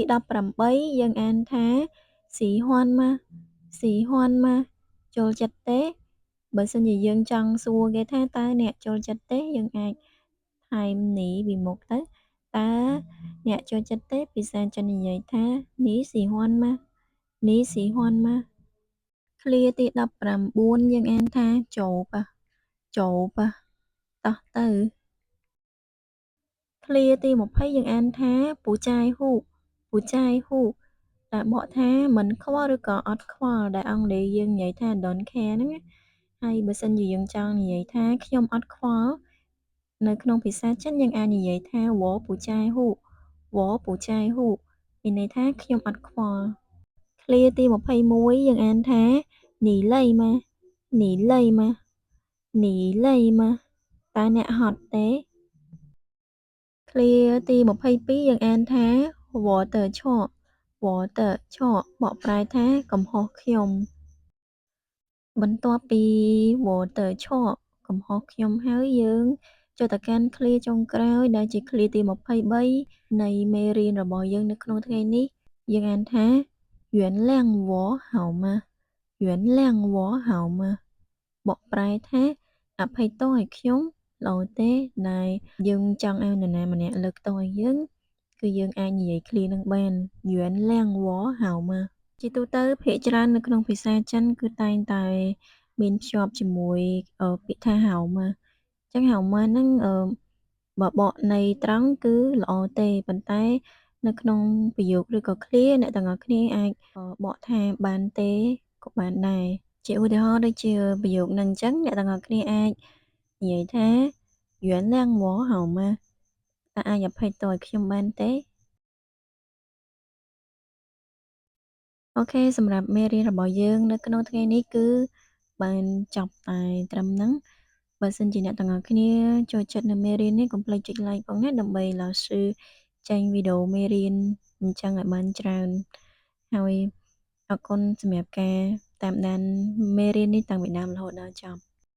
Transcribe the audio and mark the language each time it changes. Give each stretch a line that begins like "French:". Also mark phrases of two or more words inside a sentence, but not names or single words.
Khmer: 18 យើងអានថា
Chinese: 喜欢吗喜欢吗
Khmer: ចូលចិត្តទេបើសិនជាយើងចង់សួរគេថាតើអ្នកចូលចិត្តទេយើងអាចថែមនេះពីមុខទៅតើអ្នកចូលចិត្តទេភាសាចិននិយាយថា
Chinese: 你喜欢吗你喜欢吗
Khmer: ឃ្លាទី19យើងអានថា
Chinese: 走吧走吧
Khmer: តោះទៅ ឃ្លាទី20យើងអានថា
Chinese: 不在乎不在乎
Khmer: ដែលបកថាមិនខ្វល់ឬក៏អត់ខ្វល់ដែលអង់គ្លេសយើងនិយាយ ថា
English: don't care
Khmer: ហ្នឹងណាហើយបើសិនជាយើងចង់និយាយថាខ្ញុំអត់ខ្វល់នៅក្នុងភាសាចិនយើងអាចនិយាយថា
Chinese: 我不在乎我不在乎
Khmer: មានន័យថាខ្ញុំអត់ខ្វល់ឃ្លាទី21យើងអានថា
Chinese: 你累吗你累吗你累吗
Khmer: តើអ្នកហត់ទេឃ្លាទី22យើងអានថា
Chinese: 我的错我的错
Khmer: បកប្រែថាកំហុសខ្ញុំបន្ទាប់ពី water chalk កំហុសខ្ញុំហើយយើងចូលទៅកាន់ឃ្លាចុងក្រោយដែលជាឃ្លាទី23នៃមេរៀនរបស់យើងនៅក្នុងថ្ងៃនេះយើងអានថា
Chinese: 原谅我好吗原谅我好吗
Khmer: ប កប្រែថាអភ័យទោសឲ្យខ្ញុំល្អទេដែលយើងចង់ឲ្យនរណាម្នាក់លើកទោសឲ្យយើងគឺយើងអាចនិយាយឃ្លានឹងបាន
Chinese: 原谅我好吗
Khmer: ជាទូទៅភាគច្រើននៅក្នុងភាសាចិនគឺតែងតែមានភ្ជាប់ជាមួយពាក្យថា
Chinese: 好吗
Khmer: អញ្ចឹង
Chinese: 好吗
Khmer: ហ្នឹងបើបកន័យត្រង់គឺល្អទេប៉ុន្តែនៅក្នុងប្រយោគឬក៏ឃ្លាអ្នកទាំងអស់គ្នាអាចបកថាបានទេក៏បានដែរជាឧទាហរណ៍ដូចជាប្រយោគហ្នឹងអញ្ចឹងអ្នកទាំងអស់គ្នាអាចនិយាយថា
Chinese: 原谅我好吗
Khmer: តើអាចអភ័យទោសឲ្យខ្ញុំបានទេ អូខេសម្រាប់មេរៀនរបស់យើងនៅក្នុងថ្ងៃនេះគឺបានចប់តែត្រឹមហ្នឹងបើសិនជាអ្នកទាំងអស់គ្នាចូលចិត្តនៅមេរៀននេះកុំភ្លេចចុច like ផងណាដើម្បីឡាស៊ឺចេញវីដេអូមេរៀនអញ្ចឹងឲ្យបានច្រើនហើយអរគុណសម្រាប់ការតាមដានមេរៀននេះតាំងពីដើមរហូតដល់ចប់